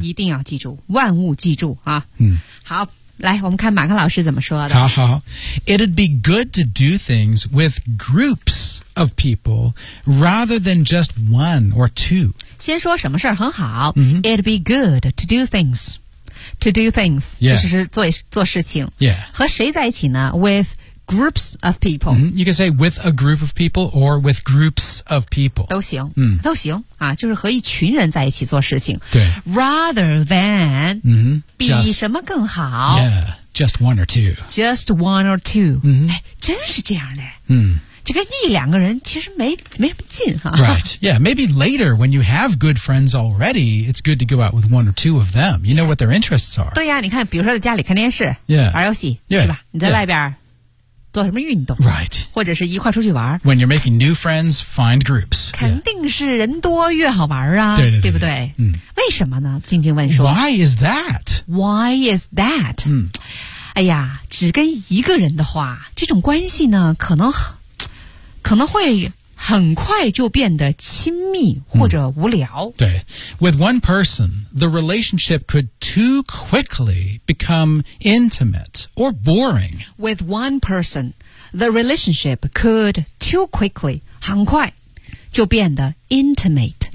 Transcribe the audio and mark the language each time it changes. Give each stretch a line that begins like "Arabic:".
Chinese: 一定要记住万物记住、啊嗯、好来我们看马克老师怎么说的。好好。
English: It'd be good to do things with groups of people rather than just one or two.
Chinese: 先说什么事很好。 Mm-hmm.
English: It'd be good to do things. To do things.、 Yeah.
Chinese: 就是 做事情。
English: Yeah.
Chinese: 和谁在一起呢 ?
English: With groups of people.、 Mm-hmm. You can say with a group of people or with groups of people.
Chinese: 都行。 Mm-hmm. 都行。啊就是和一群人在一起做事情。对。
English: Rather than.、 Mm-hmm.
Chinese: 比什么更好
English: yeah, just one or two. Just one or two.、 Mm-hmm.
Chinese: 哎、真是这样的。嗯、这个一两个人其实 没什么劲、啊。
English: Right. Yeah, maybe later when you have good friends already, it's good to go out with one or two of them. You know what their interests are.
Chinese: 对呀、啊、你看比如说在家里看电视、
English: yeah.
Chinese: 玩游戏、
English: yeah.
Chinese: 是吧你在外边、
English: yeah.
Chinese: 做什么运动
English: ，right，
Chinese: 或者是一块出去玩。
English: When you're making new friends, find groups。
Chinese: 肯定是人多越好玩啊，对， 对， 对，对不对？嗯，为什么呢？静静问说。
English: Why is that? Why is that？嗯，
Chinese: 哎呀，只跟一个人的话，这种关系呢，可能会很快就变得亲密或者无聊。嗯、
English: 对 ，with one person, the relationship could too quickly become intimate or boring. With one person, the relationship could too quickly
Chinese: 很快就变得
English: intimate、